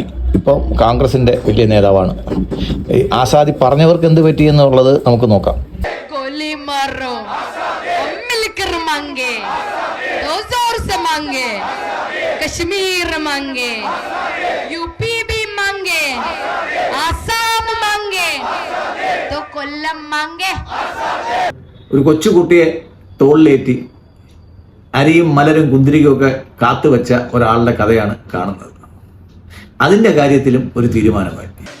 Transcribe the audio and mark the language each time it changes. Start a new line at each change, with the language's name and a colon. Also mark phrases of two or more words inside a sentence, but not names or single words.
Malayalam: ഇപ്പോൾ കോൺഗ്രസിന്റെ വലിയ നേതാവാണ്. ആസാദി പറഞ്ഞവർക്ക് എന്ത് പറ്റിയെന്നുള്ളത് നമുക്ക് നോക്കാം.
Hindi: कश्मीर मांगे, यूपी भी मांगे, आसाम मांगे, तो कोल्लम मांगे.
Malayalam: ഒരു കൊച്ചുകുട്ടിയെ തോളിലേറ്റി അരിയും മലരും കുന്തിരികയൊക്കെ കാത്തുവെച്ച ഒരാളുടെ കഥയാണ് കാണുന്നത്. അതിന്റെ കാര്യത്തിലും ഒരു തീരുമാനമായി.